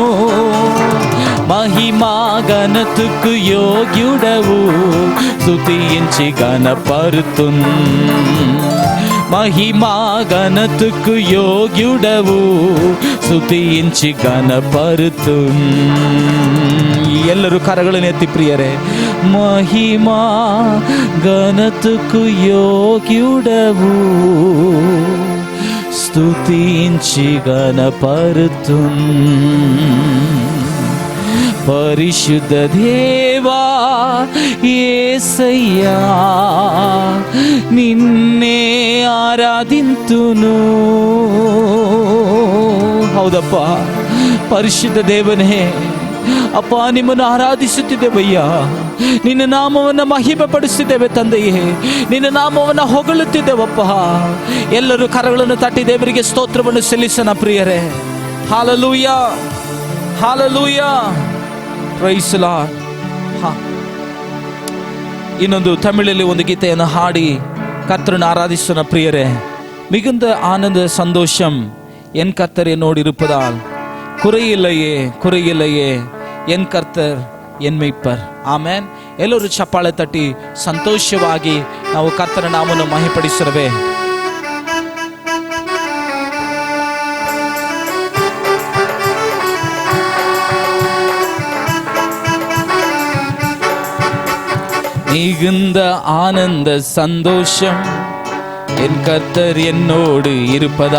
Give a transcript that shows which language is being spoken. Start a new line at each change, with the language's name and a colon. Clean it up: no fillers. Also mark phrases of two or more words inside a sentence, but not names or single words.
Telugu: మహిమా ఘనతకు యోగ్యుడవు, స్తుతించి ఘనపరుతున్. మహిమా ఘనతకు యోగ్యుడవు, స్తుతించి ఘనపరుతున్.
Kannada: ಎಲ್ಲರೂ ಕರಗಳನ್ನು ಎತ್ತಿ ಪ್ರಿಯರೇ.
Telugu: మహిమా ఘనతకు యోగ్యుడవు, స్తుతించి ఘనపరుతున్. పరిశుద్ధ దేవా యేసయ్యా, నిన్నే ఆరాధింతును.
Kannada: ಹೌದಪ್ಪ, ಪರಿಶುದ್ಧ ದೇವನೇ, ಅಪ್ಪ ನಿಮ್ಮನ್ನು ಆರಾಧಿಸುತ್ತಿದ್ದೇವಯ್ಯ. ನಿನ್ನ ನಾಮವನ್ನು ಮಹಿಮೆ ಪಡಿಸುತ್ತಿದ್ದೇವೆ ತಂದೆಯೇ, ನಿನ್ನ ನಾಮವನ್ನು ಹೊಗಳುತ್ತಿದ್ದೇವಪ್ಪ. ಎಲ್ಲರೂ ಕರಗಳನ್ನು ತಟ್ಟಿ ದೇವರಿಗೆ ಸ್ತೋತ್ರವನ್ನು ಸಲ್ಲಿಸೋಣ ಪ್ರಿಯರೇ. ಹಾಲೆಲೂಯಾ, ಹಾಲೆಲೂಯಾ,
English: Praise the Lord.
Kannada: ಇನ್ನೊಂದು ತಮಿಳಲ್ಲಿ ಒಂದು ಗೀತೆಯನ್ನು ಹಾಡಿ ಕರ್ತನನ್ನು ಆರಾಧಿಸೋಣ ಪ್ರಿಯರೇ.
Tamil: மிகுந்த ஆனந்த சந்தோஷம் என் கர்த்தர் என்னோடு இருப்பதால் குறையில்லையே என் கர்த்தர் என் ಮೇய்ಪರ್.
Kannada: ಆಮೆನ್. ಎಲ್ಲರೂ ಚಪ್ಪಾಳೆ ತಟ್ಟಿ ಸಂತೋಷವಾಗಿ ನಾವು ಕರ್ತನ ನಾಮವನ್ನು ಮಹಿಮೆಪಡಿಸುತ್ತೇವೆ.
Tamil: மிகுந்த ஆனந்த சந்தோஷம் என் கர்த்தர் என்னோடு இருப்பதா.